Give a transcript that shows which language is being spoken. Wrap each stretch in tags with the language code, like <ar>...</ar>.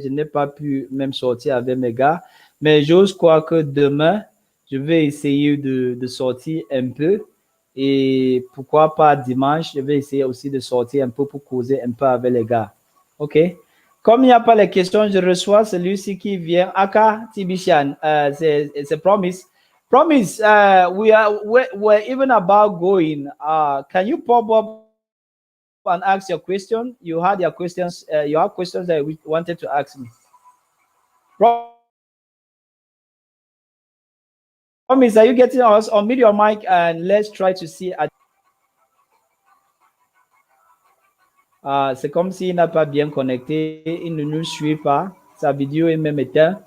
<fr>Je n'ai pas pu même sortir avec mes gars. Mais j'ose croire que demain, je vais essayer de sortir un peu. Et pourquoi pas dimanche, je vais essayer aussi de sortir un peu pour causer un peu avec les gars. OK? Comme il n'y a pas les questions, je reçois celui-ci qui vient. Aka Tibishan, c'est Promise.</fr> <en>Promise, we're even about going. Can you pop up and ask your question? You had your questions. You have questions that we wanted to ask me. Promise, are you getting us? Unmute your mic and let's try to see.</en> <fr>C'est comme s'il n'a pas bien connecté. Il ne nous suit pas. Sa vidéo est même éteinte.</fr>